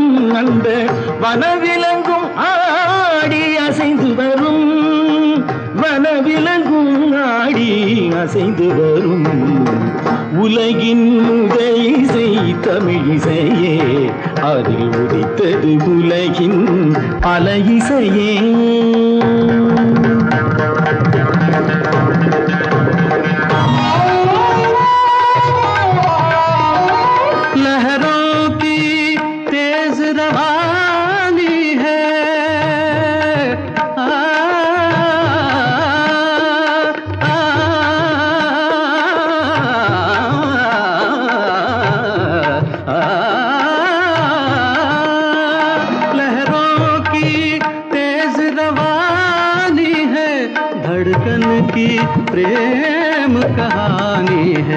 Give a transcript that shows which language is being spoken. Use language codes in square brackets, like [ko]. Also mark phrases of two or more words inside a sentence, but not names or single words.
[ta] அந்த வனவிலங்கும் ஆடி அசைந்து வரும், வனவிலங்கும் ஆடி அசைந்து வரும். உலகின் முதலிசை தமிழிசையே, அதில் உதித்தது உலகின் பல இசையே. [hi] लहरों की तेज रवानी है, लहरों की तेज रवानी है, धड़कन की प्रेम कहानी है।